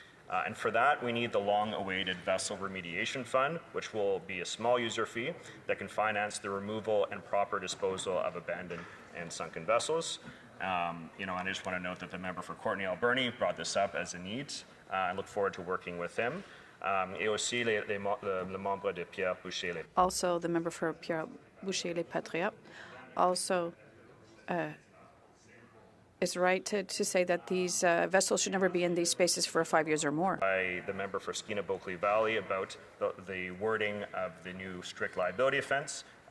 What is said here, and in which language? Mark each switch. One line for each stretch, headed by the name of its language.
English: And for that, we need the long-awaited vessel remediation fund, which will be a small user fee that can finance the removal and proper disposal of abandoned and sunken vessels. And I just want to note that the member for Courtenay Alberni brought this up as a need. I look forward to working with him.
French: Et aussi le membre de Pierre Boucher.
English: Also, the member for Pierre Boucher Les Patriotes also is right to say that these vessels should never be in these spaces for 5 years or more. By the member for Skeena-Bulkley Valley about the wording of the new strict liability offense.